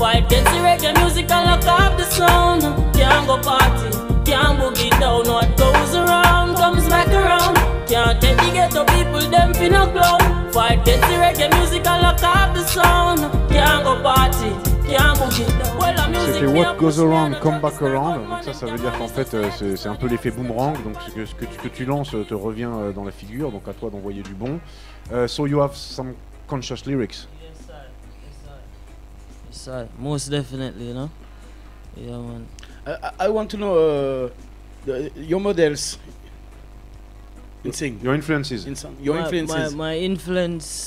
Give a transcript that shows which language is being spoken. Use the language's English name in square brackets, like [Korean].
[English] Fight against the reggae music and lock up the sound. Can't go party, can't boogie down. What goes around comes back around. Can't take the ghetto people, them finna clown. Fight against the reggae music and lock up the sound. Can't go party, can't boogie down. [French] C'était What Goes Around, Come Back Around. Donc ça veut dire qu'en fait c'est un peu l'effet boomerang. Donc ce que tu lances te revient dans la figure. Donc à toi d'envoyer du bon. [English] So you have some conscious lyrics. Yes, sir. Most definitely, you know. Yeah, man. I want to know your models in sing. Your influences. Your influences. My influence.